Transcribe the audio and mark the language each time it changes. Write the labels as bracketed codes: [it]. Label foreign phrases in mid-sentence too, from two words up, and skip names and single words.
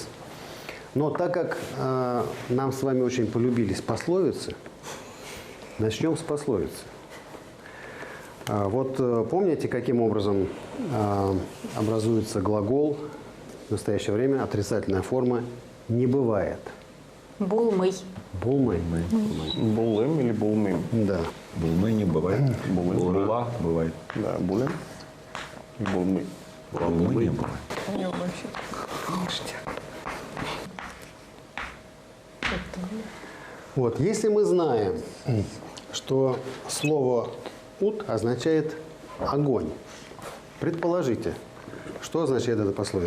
[ru] Но так как нам с вами очень полюбились пословицы, начнем с пословицы. Вот помните, каким образом образуется глагол в настоящее время, отрицательная форма «не бывает». [tt] Булмый. Булмый. Булым или булмым? [ru] Да. Булмы не бывает. [tt] Була [ru] бывает. Да, булым и булмы. Булмы не бывает. У него вообще ништяк. Вот, если мы знаем, что слово «ут» означает «огонь», предположите, что означает эта пословица?